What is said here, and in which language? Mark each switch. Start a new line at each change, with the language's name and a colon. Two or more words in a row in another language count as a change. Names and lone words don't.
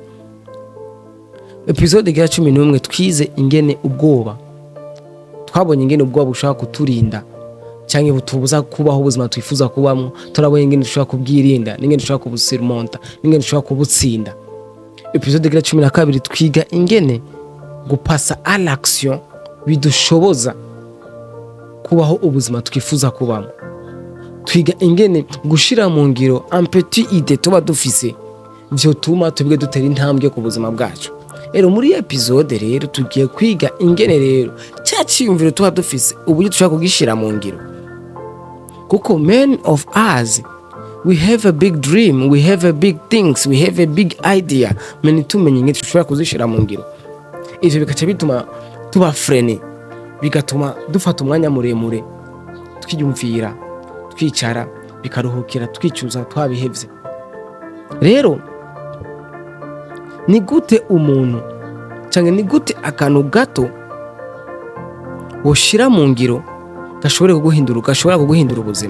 Rundi: Episode ya 11 twize ingene ubwoba, twabonye ingene ubwoba bushaka kuturinda canke butubuza kubaho ubuzima twifuza kubamwo. Turabonye ingene dushobora kubwirinda, n'ingene dushobora kubusurmonta, n'ingene dushobora kubutsinda. Episode ya 12 twiga ingene gupasa
French: à l'action
Rundi: bidushoboza kubaho ubuzima twifuza kubamwo. Twiga ingene gushira mu ngiro
French: un petit idée
Rundi: tuba dufise vyotuma tubwe dutera intambwe ku buzima bwacu. Rero muri episode rero tugiye kwiga ingene rero cya cyiyumviro tuba dufise uburyo dushaka kugishira mu ngiro.
English: Kuko many of us, we have a big dream, we have a big things, we have a big idea, many
Rundi: tumenye ingene dushobora kuzishira mu ngiro. Ivyo bikaca bituma tuba frene, bigatuma dufata umwanya muremure twiyumvira, twicara, bikaruhukira, twicuza twabihevye. Rero ni gute umuntu canke ni gute akantu gato woshira mu ngiro gashobora kuguhindura ubuzima?